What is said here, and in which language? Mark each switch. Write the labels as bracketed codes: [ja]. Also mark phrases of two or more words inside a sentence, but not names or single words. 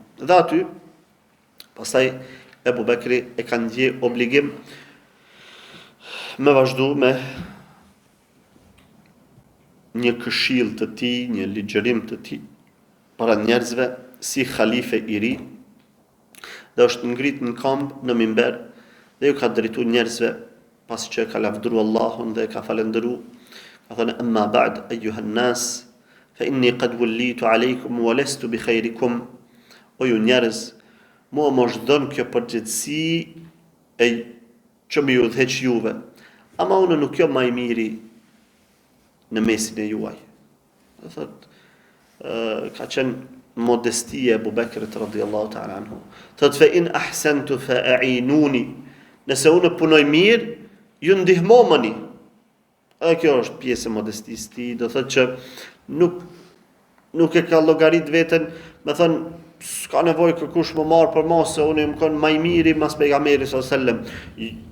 [sq] Dhe aty pastaj Ebu Bekri e kanë ndje obligim me vazhdu me një këshill të tij, një ligjërim të tij para njerëzve si khalife i ri, dhe është ngrit në këmbë në mimber dhe ju ka drejtu njerëzve pasi që ka lavdëruar Allahun dhe ka falendëru, ka thënë [ar] أما بعد أيها الناس فإني قد وليت عليكم ولست بخيركم. [sq] O ju njerëz, mua më është dhënë kjo përgjegjësi e që më ju udhëheq juve, ama unë nuk jam më i miri në mesin e juaj. Dhe thot, ka qenë modestia e Abu Bekrit [ar] رضي الله تعالى عنه. [sq] Thot, [ar] فإن أحسنت فأعينوني. [sq] Nëse unë punoj mirë, ju ndihmomani. Edhe kjo është pjesë e modestisë tij, do thot që nuk e ka llogarit veten, me thënë s'ka nevojë kërkush më marr për mua se unë jam kon më i miri mas pejgamberit [ar] صلى الله عليه وسلم.